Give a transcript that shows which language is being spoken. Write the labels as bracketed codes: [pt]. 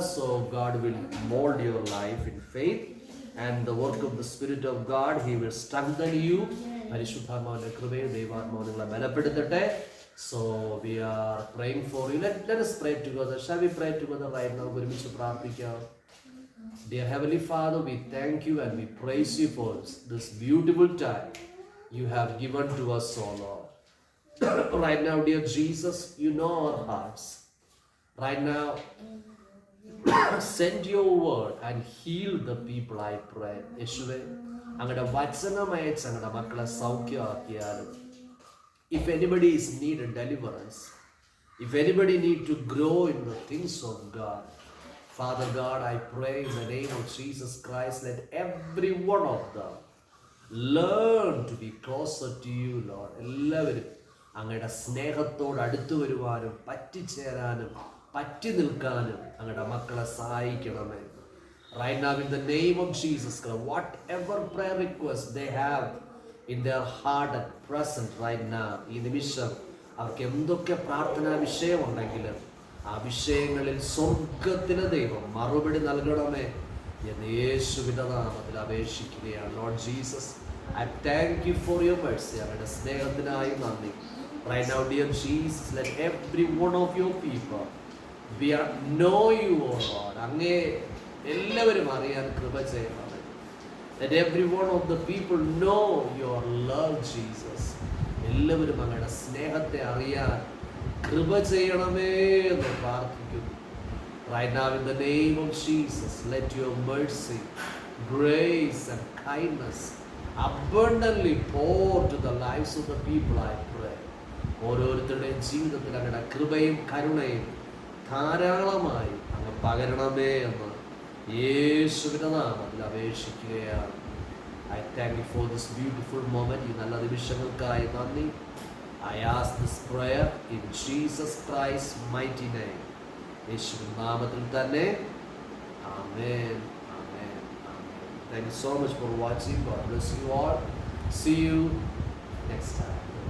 [en] So God will mold your life in faith and the work of the Spirit of God, He will strengthen you. [ml] പരിശുദ്ധാത്മാവിന്റെ കൃപയിൽ ദൈവാത്മാവ് നിങ്ങളെ ബലപ്പെടുത്തട്ടെ. [en] So we are praying for you. Let us pray together. Shall we pray together right now? [ml] ഒരുമിച്ച് പ്രാർത്ഥിക്കാം. [en] Dear Heavenly Father, we thank you and we praise you for this beautiful time you have given to us, O Lord. Right now, dear Jesus, you know our hearts. Right now, send your word and heal the people, I pray. [ml] യേശുവേ, അങ്ങയുടെ വചനമയച്ച് അങ്ങയുടെ മക്കളെ സൗഖ്യമാക്കിയാലും. [en] If anybody is needed deliverance, if anybody need to grow in the things of God, Father God, I pray in the name of Jesus Christ, let every one of them learn to be closer to you, Lord. [ml] എല്ലാവരും അങ്ങയുടെ സ്നേഹത്തോട് അടുത്തു വരുവാനും പറ്റിച്ചേരാനും പറ്റി നിൽക്കാനും അങ്ങയുടെ മക്കളെ സഹായിക്കണമേ. [en] Right now, in the name of Jesus Christ, whatever prayer request they have in their heart at present right now, [ml] ഈ നിമിഷം അവർക്ക് എന്തൊക്കെ പ്രാർത്ഥനാ വിഷയമുണ്ടെങ്കിലും ആ വിഷയങ്ങളിൽ സ്വർഗത്തിലെ ദൈവം മറുപടി നൽകണമേ എന്ന് യേശുവിൻ്റെ നാമത്തിൽ അപേക്ഷിക്കുകയാണ്. [en] Lord Jesus, I thank you for your mercy. [ml] അങ്ങയുടെ സ്നേഹത്തിനായി നന്ദി. [en] Right now, dear Jesus, let every one of your people know you, O Lord. [ml] അങ്ങേ എല്ലാവരും അറിയാൻ കൃപ ചെയ്യണമേ. [en] Let every one of the people know your love, Jesus. [ml] എല്ലാവരും അങ്ങയുടെ സ്നേഹത്തെ അറിയാൻ കൃപ ചെയ്യണമേ എന്ന് പ്രാർത്ഥിക്കുന്നു. [en] Right now, in the name of Jesus, let your mercy, grace and kindness abundantly pour to the lives of the people, I pray. [ml] ഓരോരുത്തരുടെയും ജീവിതത്തിൽ അങ്ങയുടെ കൃപയും കരുണയും ധാരാളമായി അങ്ങ് പകരണമേ എന്ന് യേശുവിൻ്റെ നാമത്തിൽ അപേക്ഷിക്കുകയാണ്. [en] I thank you for this beautiful moment. [ml] ഈ നല്ല നിമിഷങ്ങൾക്കായി നന്ദി. [en] I ask this prayer in Jesus Christ's mighty name. [ml] യേശുവിൻ്റെ നാമത്തിൽ തന്നെ. [en] Amen. Amen. Amen. Thank you so much for watching. God bless you all. See you next time.